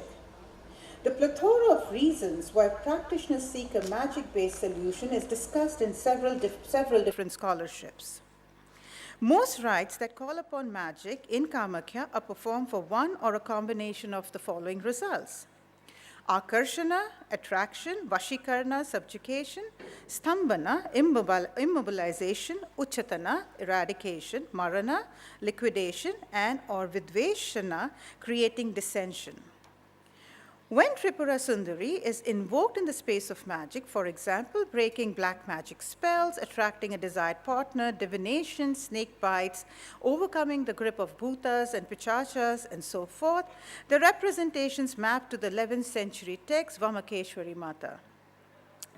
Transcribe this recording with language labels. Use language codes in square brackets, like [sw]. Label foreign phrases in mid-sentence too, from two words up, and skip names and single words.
[en] The plethora of reasons why practitioners seek a magic-based solution is discussed in several different scholarships. Most rites that call upon magic in Kamakya are performed for one or a combination of the following results: Akarshana, attraction; Vashikarna, subjugation; Stambhana, immobilization; Uchatana, eradication; Marana, liquidation; and or Vidveshana, creating dissension. When Tripura Sundari is invoked in the space of magic, for example, breaking black magic spells, attracting a desired partner, divination, snake bites, overcoming the grip of bhutas and pichachas, and so forth, the representations map to the 11th century text Vamakeshwari Mata.